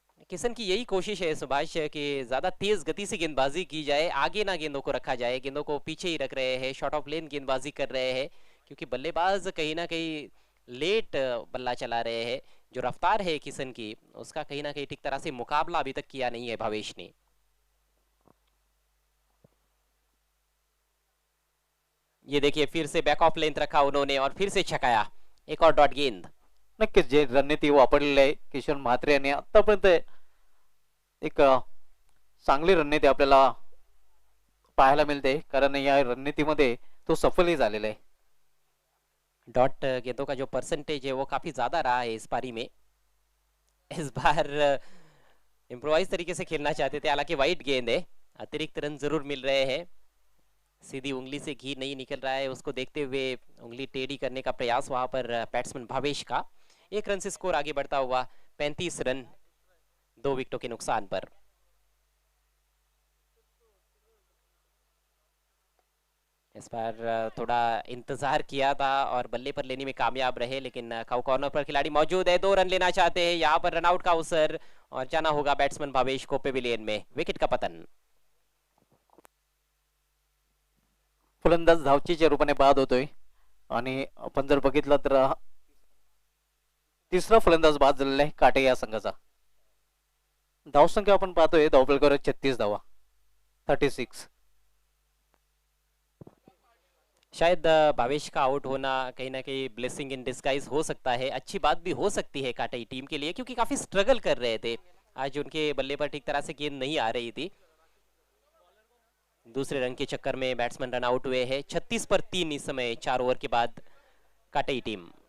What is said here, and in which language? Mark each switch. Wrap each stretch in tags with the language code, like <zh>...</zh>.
<hi>किशन की यही कोशिश है सुभाष कि ज्यादा तेज गति से गेंदबाजी की जाए, आगे ना गेंदों को रखा जाए, गेंदों को पीछे ही रख रहे हैं, शॉर्ट ऑफ लेन गेंदबाजी कर रहे हैं, क्योंकि बल्लेबाज कहीं ना कहीं लेट बल्ला चला रहे हैं। जो रफ्तार है किशन की, उसका कहीं ना कहीं ठीक तरह से मुकाबला अभी तक किया नहीं है भावेश ने। ये देखिए फिर से बैक ऑफ लेंथ रखा उन्होंने और फिर से छकाया, एक और डॉट गेंद।</hi> <mr>नक्कीच जे रणनीती वापरलेली आहे किशन म्हात्रे यांनी आतापर्यंत एक चांगली रणनीती आपल्याला पाहायला मिळते, कारण या रणनीतीमध्ये तो सफलही झालेला आहे।</mr> <hi>डॉट गेंदों का जो परसेंटेज है वो काफी ज्यादा रहा है इस पारी में। इस बार इम्प्रोवाइज तरीके से खेलना चाहते थे, हालांकि वाइड गेंद है, अतिरिक्त रन जरूर मिल रहे हैं। सीधी उंगली से घी नहीं निकल रहा है, उसको देखते हुए उंगली टेढ़ी करने का प्रयास वहां पर बैट्समैन भावेश का। 1 रन से स्कोर आगे बढ़ता हुआ 35 रन 2 विकेटों के नुकसान पर। इस बार थोड़ा इंतजार किया था और बल्ले पर लेने में कामयाब रहे, लेकिन काउ कॉर्नर पर खिलाड़ी मौजूद है, 2 रन लेना चाहते हैं यहाँ पर। रनआउट का अवसर और जाना होगा बैट्समैन भावेश को पेविलियन में। विकेट का पतन।</hi> <mr>फलंदाज धावचीच्या रूपाने बाद होतोय आणि आपण जर बघितलं तर तिसरा फलंदाज बाद झालेला आहे काटे या संघाचा। धावसंख्या आपण पाहतोय, धावफलकावर 36 धावा, 36।</mr> <hi>शायद भावेश का आउट होना कहीं ना कहीं ब्लेसिंग इन डिस्गाइज हो सकता है, अच्छी बात भी हो सकती है काटाई टीम के लिए, क्योंकि काफी स्ट्रगल कर रहे थे आज, उनके बल्ले पर ठीक तरह से गेंद नहीं आ रही थी। दूसरे रन के चक्कर में बैट्समैन रन आउट हुए हैं। 36 पर 3 इस समय 4 ओवर के बाद काटाई टीम।</hi>